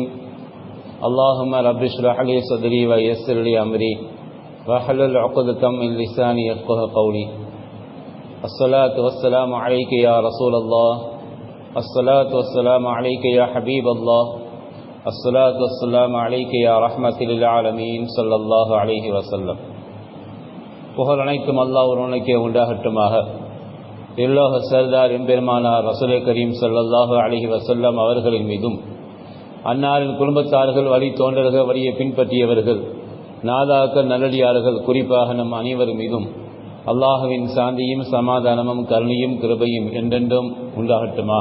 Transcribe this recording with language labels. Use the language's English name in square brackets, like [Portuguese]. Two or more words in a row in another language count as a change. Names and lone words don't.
[Arabic] اللهم رب اشرح لي صدري ويسر لي أمري واحلل عقدة من لساني يفقهوا قولي. الصلاة والسلام عليك يا رسول الله، الصلاة والسلام عليك يا حبيب الله، الصلاة والسلام عليك يا رحمة للعالمين صلى الله عليه وسلم. [Tamil] புகழ் அனைத்தும் அல்லாஹ் ஒருவனுக்கே உண்டாகட்டுமாக. எல்லோக சர்தார் எம்பெருமானார் ரசூலே கரீம் [Arabic] صلى الله عليه وسلم [Tamil] அவர்களின் மீதும், அன்னாரின் குடும்பத்தார்கள், வழி தோன்றர்கள், வழியை பின்பற்றியவர்கள், நாதாக்கள், நல்லடியார்கள், குறிப்பாக நம் அனைவர் மீதும் அல்லாஹுவின் சாந்தியும் சமாதானமும் கருணையும் கிருபையும் என்றென்றும் உண்டாகட்டுமாக.